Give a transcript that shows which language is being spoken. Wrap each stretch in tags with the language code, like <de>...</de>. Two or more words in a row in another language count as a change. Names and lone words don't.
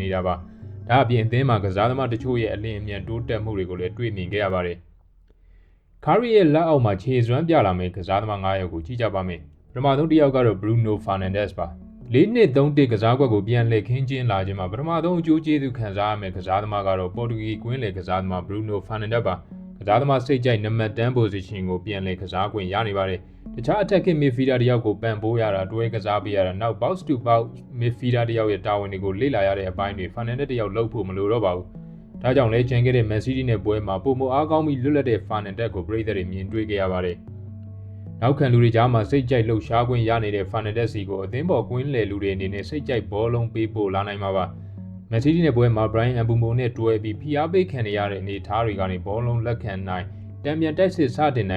<my>နေတာပါဒါအပြင်အသင်းမှာကစားသမားတချို့ရဲ့အလင်းအမြန်တိုးတက်မှုတွေကိုလည်းတွေ့မြင်ခဲ့ရပါတယ်။ Carrick ရဲ့လက်အောက်မှာခြေစွမ်းပြလာမယ့်ကစားသမား9ယောက်ကိုကြည့်ကြပါမယ်။ပထမဆုံးတစ်ယောက်ကတော့ Bruno Fernandes ပါ။၄နှစ်၃တစ်ကစားကွက်ကိုပြန်လှည့်ခင်းကျင်းလာခြင်းမှာပထမဆုံးအကျိုးကျေးဇူးခံစားရမယ့်ကစားသမားကတော့ပေါ်တူဂီကွင်းလယ်ကစားသမား Bruno Fernandes ပါ။ကစားသမားစိတ်ကြိုက်နံပါတ်10 position ကိုပြန်လှည့်ကစားခွင့်ရနေပါတယ်။တခြား</my> <en>attacking midfielder</en> <my>တယောက်ကိုပံ့ပိုးရတာ တွဲကစားပေးရတာနောက်</my> <en>box to box midfielder</en> <my>တယောက်ရဲ့တာဝန်တွေကိုလေ့လာရတဲ့အပိုင်းတွေ Fernandes တယောက်လုပ်ဖို့မလိုတော့ပါဘူး။ဒါကြောင့်လဲကျန်ခဲ့တဲ့ Man City နဲ့ပွဲမှာပုံမအားကောင်းပြီးလွတ်လပ်တဲ့ Fernandes ကိုပရိသတ်တွေမြင်တွေ့ခဲ့ရပါတယ်။နောက်ခံလူတွေကြားမှာစိတ်ကြိုက်လှုပ်ရှားခွင့်ရနေတဲ့ Fernandes စီကိုအသင်းပေါ်ကွင်းလယ်လူတွေအနေနဲ့စိတ်ကြိုက်ဘောလုံးပေးပို့လာနိုင်မှာပါ။ Man City နဲ့ပွဲမှာ Brian Mbeumo နဲ့တွဲပြီးဖိအားပေးခံရတဲ့အနေအထားတွေကနေဘောလုံးလက်ခံနိုင်တံပြန်တိုက်စစ်စတင်နိုင်</my>